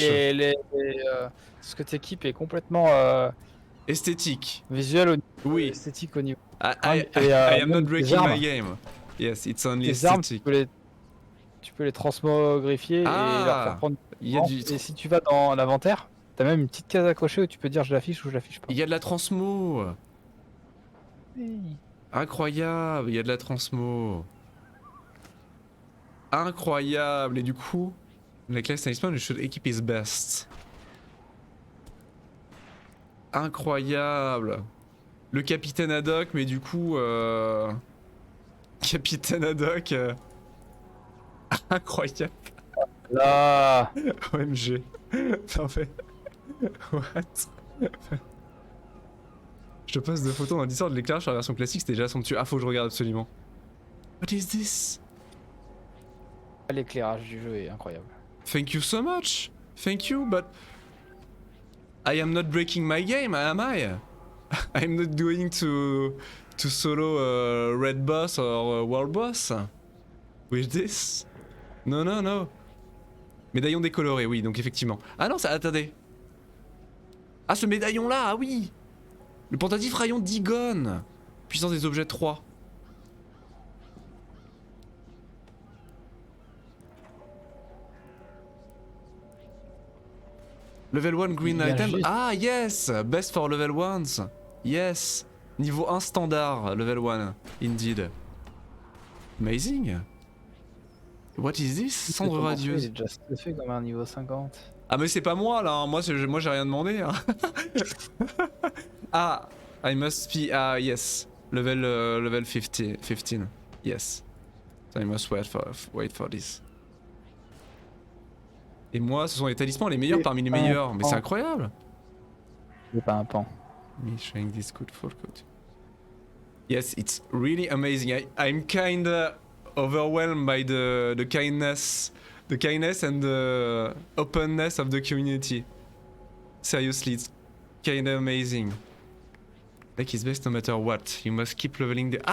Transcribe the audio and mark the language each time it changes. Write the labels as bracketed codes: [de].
[fr] ce que t'équipes est complètement Esthétique. visuel au niveau Oui. esthétique au niveau. [en] I am not breaking my game. Yes, it's only [fr] Les armes, [en] aesthetic. [fr] tu peux les transmogrifier et leur faire prendre. Il y a du... Et si tu vas dans l'inventaire, t'as même une petite case à cocher où tu peux dire je l'affiche ou je l'affiche pas. Il y a de la transmo. Oui. Incroyable, il y a de la transmo. Incroyable, et du coup, la classe talisman, [en] you should equip his best. [fr] Incroyable. Le capitaine Haddock, mais du coup, capitaine Haddock, incroyable. Là. OMG. Non mais, what? Je te poste 2 photos dans le Discord de l'éclairage sur la version classique, c'était déjà somptueux. Ah, faut que je regarde absolument. [en] What is this? [fr] L'éclairage du jeu est incroyable. [en] Thank you so much. Thank you, but I am not breaking my game, am I? I'm not going to solo red boss or world boss with this. No, no, no. [fr] Médaillon décoloré, oui, donc effectivement. Ah non, ça, attendez. Ah, ce médaillon là, ah oui. Le pentatif rayon d'Igon. Puissance des objets 3. [en] Level 1 green item. [fr] Juste. [en] Ah yes, best for level 1s. Yes. [fr] Niveau 1 standard, [en] level 1. Indeed. Amazing. What is this? Cendre radieuse. [fr] Il est déjà fait comme un niveau 50. Ah mais c'est pas moi là, hein. Moi j'ai rien demandé. [en] Hein. Ah, I must be, ah yes. Level 15. Yes. So I must wait for this. [fr] Et moi, ce sont les talismans les meilleurs parmi les meilleurs. Mais c'est incroyable. C'est pas un pan. [en] Me showing this good for good. Yes, it's really amazing. I'm kinda overwhelmed by the kindness and the openness of the community. Seriously, it's kinda amazing. Like is best no matter what. You must keep leveling the.